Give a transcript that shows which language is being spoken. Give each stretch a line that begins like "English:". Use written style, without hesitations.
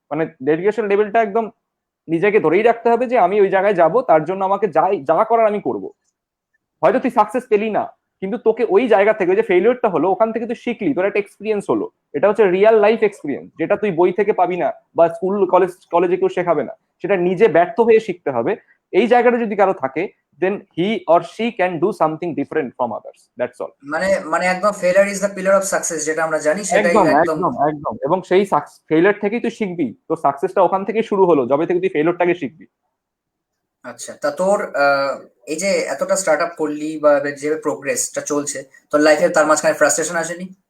Bangla: মানে ডেডিকেশন লেভেলটা একদম নিজেকে ধরেই রাখতে হবে যে আমি ওই জায়গায় যাব, তার জন্য আমাকে যা করার আমি করব। হয়তো তুই সাকসেস পেলি না, কিন্তু তোকে ওই জায়গা থেকে, যে ফেলিওরটা হলো, ওখান থেকে তুই শিখলি, তোর একটা এক্সপিরিয়েন্স হলো। এটা হচ্ছে রিয়েল লাইফ এক্সপিরিয়েন্স, যেটা তুই বই থেকে পাবি না বা স্কুল কলেজে কেউ শেখাবে না, সেটা নিজে ব্যর্থ হয়ে শিখতে হবে। এই জায়গাটা যদি কারো থাকে,
English: then he or she can do something different from others, that's all.
Bangla: মানে একদম
English: failure is the pillar of success,
Bangla: যেটা আমরা জানি সেটাই একদম একদম। একদম একদম, এবং সেই ফেলিয়ার থেকেই তুই শিখবি, তো সাকসেসটা ওখান থেকেই শুরু হলো, যবে থেকে তুই ফেলিয়ারটাকে শিখবি। আচ্ছা, তা তোর এই যে এতটা স্টার্ট আপ করলি বা যে প্রোগ্রেসটা চলছে তোর লাইফে, তার মাঝখানে ফ্রাস্ট্রেশন আসেনি?